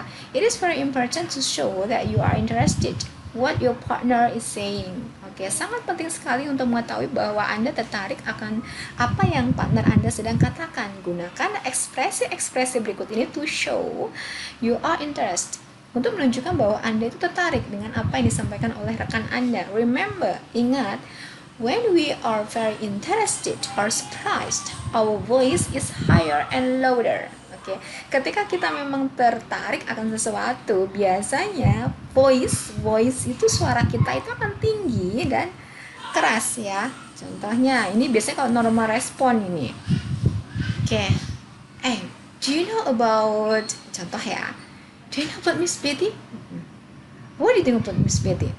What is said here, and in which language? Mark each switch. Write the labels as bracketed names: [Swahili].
[English] It is very important to show that you are interested what your partner is saying. [Indonesian] Sangat penting sekali untuk mengetahui bahwa Anda tertarik akan apa yang partner Anda sedang katakan. Gunakan ekspresi-ekspresi berikut ini [English] to show you are interested [Indonesian] untuk menunjukkan bahwa Anda itu tertarik dengan apa yang disampaikan oleh rekan Anda. [English] Remember, ingat, when we are very interested or surprised, our voice is higher and louder. [Indonesian] Oke, ketika kita memang tertarik akan sesuatu, biasanya voice itu suara kita itu akan tinggi dan keras ya. Contohnya, ini biasanya kalau normal respon ini. [English] Oke, do you know about, [Indonesian] contoh ya, [English] do you know about Miss Betty? What do you think about Miss Betty?